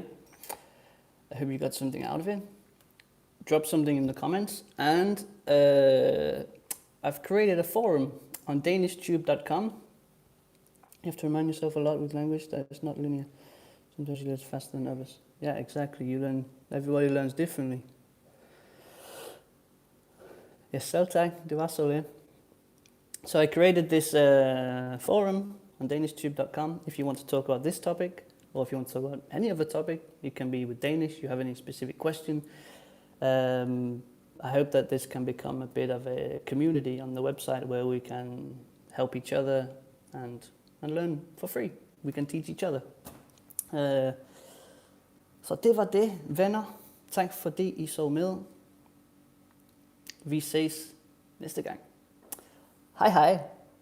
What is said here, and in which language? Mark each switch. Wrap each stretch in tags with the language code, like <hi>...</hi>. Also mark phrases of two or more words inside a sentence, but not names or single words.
<en>I hope you got something out of it. Drop something in the comments, and I've created a forum on DanishTube.com. You have to remind yourself a lot with language that it's not linear. Sometimes you learn faster than others. Yeah, exactly. Everybody learns differently. Yes,</en> <da>selvtag, det var så lidt.</da> <en>So I created this forum on DanishTube.com. If you want to talk about this topic, or if you want to talk about any other topic, it can be with Danish. You have any specific question. I hope that this can become a bit of a community on the website where we can help each other and learn for free. We can teach each other.</en> <da>Så det var det, venner. Tak fordi I så med. Vi ses næste gang. Hej hej.</da>